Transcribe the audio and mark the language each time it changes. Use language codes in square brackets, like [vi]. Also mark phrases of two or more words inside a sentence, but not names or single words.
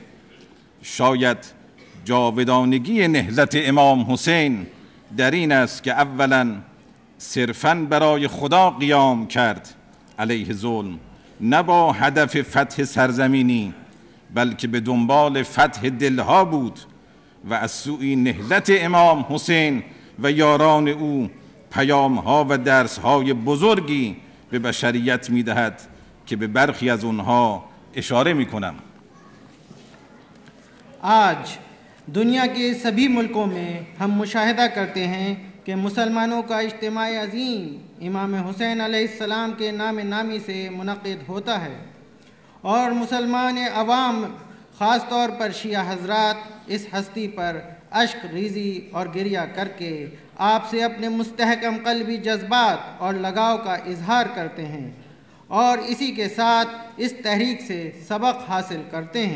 [fa] شاید جاودانگی نهضت امام حسین در این است که اولاً صرفاً برای خدا قیام کرد علیه ظلم، نه با هدف فتح سرزمینی، بلکه به دنبال فتح دلها بود و از سوی نهضت امام حسین و یاران او پیامها و درسهای بزرگی به بشریت می‌دهد که به برخی از اونها اشاره می‌کنم. [ur] آج دنیا کے سبھی ملکوں میں ہم مشاہدہ کرتے ہیں کہ مسلمانوں کا اجتماع عظیم امام حسین [ar] علیہ السلام [ur] کے نام نامی سے منعقد ہوتا ہے، اور مسلمان عوام خاص طور پر شیعہ حضرات اس ہستی پر اشک ریزی اور گریہ کر کے آپ سے اپنے مستحکم قلبی جذبات اور لگاؤ کا اظہار کرتے ہیں اور اسی کے ساتھ اس تحریک سے سبق حاصل کرتے ہیں۔